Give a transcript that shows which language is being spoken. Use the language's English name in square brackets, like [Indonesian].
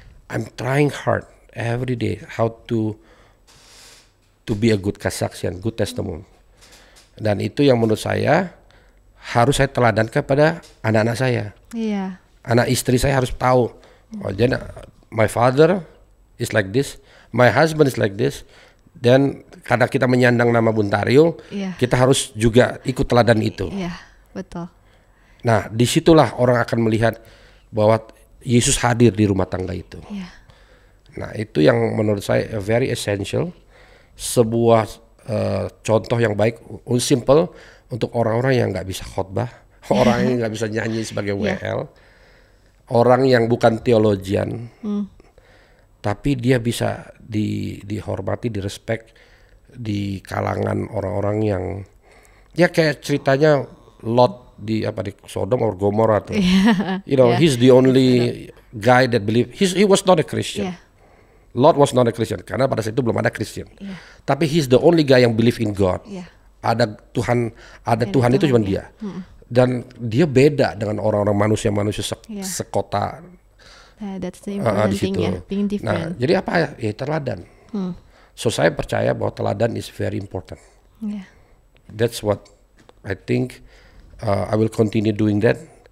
[English] I'm trying hard every day how to be a good kesaksian, good testimony. [Indonesian] Dan itu yang menurut saya harus saya teladankan pada anak-anak saya. Anak istri saya harus tahu. [English] Jadi my father is like this, my husband is like this. [Indonesian] Dan karena kita menyandang nama Buntario, kita harus juga ikut teladan itu. Betul. Nah, disitulah orang akan melihat bahwa Yesus hadir di rumah tangga itu. Yeah. Nah, itu yang menurut saya [English] very essential, [Indonesian] sebuah contoh yang baik, simple untuk orang-orang yang nggak bisa khotbah, orang yang nggak bisa nyanyi sebagai WL, orang yang bukan teologian, tapi dia bisa dihormati, direspek di kalangan orang-orang yang ya kayak ceritanya Lot di Sodom or Gomorrah tuh. [English] You know, he's the only guy that believe he was not a Christian. Yeah. Lot was not a Christian [Indonesian] karena pada saat itu belum ada [English] Christian. Tapi he's the only guy yang believe in God. [Indonesian] Ada Tuhan itu cuma dia. Dan dia beda dengan orang-orang manusia sekota. [English] That's the important thing ya, being different. [Indonesian] Nah, jadi apa ya? Teladan. So saya percaya bahwa teladan [English] is very important. That's what I think. I will continue doing that.